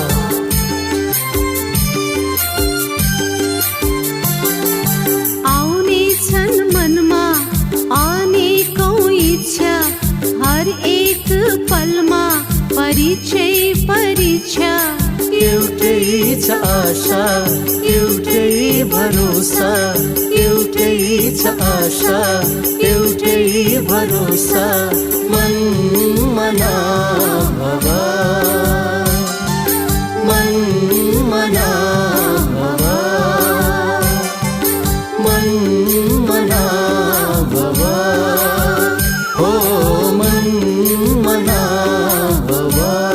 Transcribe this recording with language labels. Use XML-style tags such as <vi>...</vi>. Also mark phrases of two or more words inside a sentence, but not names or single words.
<ne>आउने छन् मनमा अनेकौं इच्छा, हर एक पलमा परीक्षै परीक्षा। एउटै छ आशा, एउटै भरोसा, एउटै छ आशा, एउटै भरोसा।</ne> <sa>मन मना भवा, मन मना भवा, मन मना भवा, हो मन मना भवा।</sa>